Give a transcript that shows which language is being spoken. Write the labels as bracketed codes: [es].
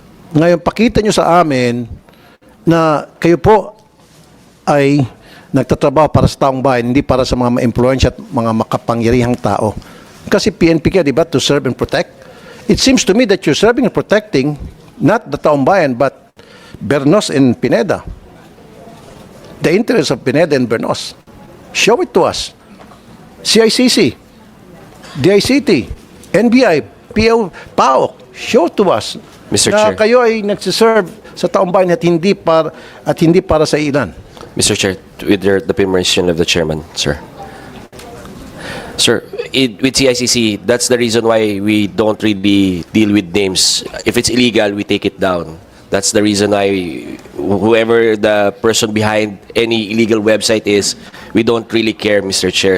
[tl] Ngayon, pakita nyo sa amin na kayo po ay nagtatrabaho para sa taong bayan, hindi para sa mga ma-influensya at mga makapangyarihang tao. Kasi PNP ka, di ba, [en] to serve and protect? It seems to me that you're serving and protecting not the [tl] taong bayan, [en] but Bernos and Pineda. The interests of Pineda and Bernos. Show it to us. CICC, DICT, NBI, PAOK, show to us Mr. [tl] na [en] Chair. [tl] kayo ay nagsiserve sa taong bayan at hindi para sa ilan. [en] Mr. Chair, with the permission of the chairman, sir. Sir, with CICC, that's the reason why we don't really deal with names. If it's illegal, we take it down. That's the reason why whoever the person behind any illegal website is, we don't really care, Mr. Chair.